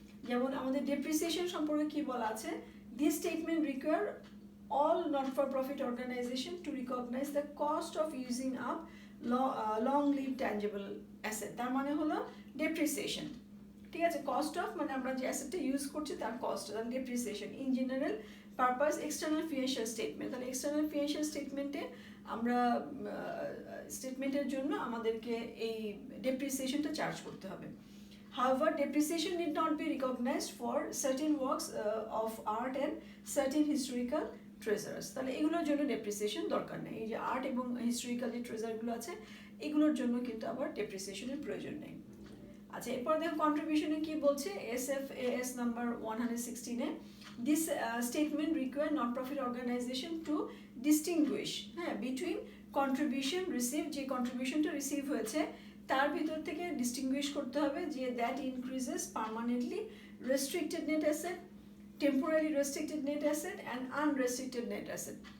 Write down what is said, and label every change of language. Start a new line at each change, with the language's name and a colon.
Bangla: যেমন আমাদের ডেপ্রিসিয়েশন সম্পর্কে কি বলা আছে,
English: this statement require all non-for-profit organization to recognize the cost of using up long-lived tangible asset,
Bangla: তার মানে হলো ডেপ্রিসিয়েশন, ঠিক আছে। কস্ট অফ মানে আমরা যে অ্যাসেটটা ইউজ করছি তার কস্ট, তার depreciation.
English: in general purpose external financial statement,
Bangla: তাহলে এক্সটার্নাল ফিনান্সিয়াল স্টেটমেন্টে আমরা স্টেটমেন্টের জন্য আমাদেরকে এই ডেপ্রিসিয়েশনটা চার্জ করতে হবে।
English: However, depreciation need not be recognized for certain works of art and certain historical treasures,
Bangla: তাহলে এগুলোর জন্য ডেপ্রিসিয়েশন দরকার নেই। এই যে আর্ট এবং হিস্টোরিক্যাল যে ট্রেজারগুলো আছে এগুলোর জন্য কিন্তু আবার ডেপ্রিসিয়েশনের প্রয়োজন নেই। আচ্ছা, এরপর দেখো কন্ট্রিবিউশনে কি বলছে,
English: SFAS number 116-এ this statement require non profit organization to distinguish between contribution receive,
Bangla: যে কন্ট্রিবিউশনটা রিসিভ হয়েছে তার ভিতর থেকে ডিস্টিংগুইশ করতে হবে যে
English: That increases permanently restricted net asset, temporary restricted net asset and unrestricted net asset.